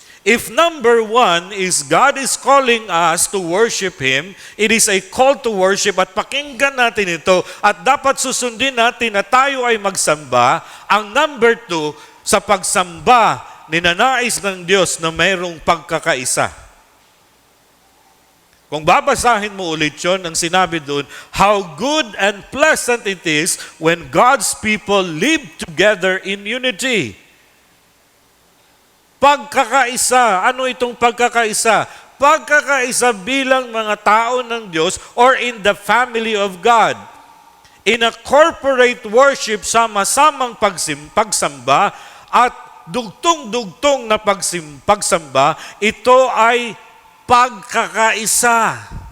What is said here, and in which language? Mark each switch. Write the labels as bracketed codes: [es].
[en] If number 1 is God is calling us to worship Him, it is a call to worship [tl] at pakinggan natin ito at dapat susundin natin na tayo ay magsamba. Ang number 2, sa pagsamba, ninanais ng Diyos na mayroong pagkakaisa. Kung babasahin mo ulit yun, ang sinabi doon, [en] how good and pleasant it is when God's people live together in unity. [tl] Pagkakaisa. Ano itong pagkakaisa? Pagkakaisa bilang mga tao ng Diyos [en] or in the family of God. In a corporate worship, [tl] sama-samang pagsamba at dugtong-dugtong na pagsamba, ito ay pagkakaisa.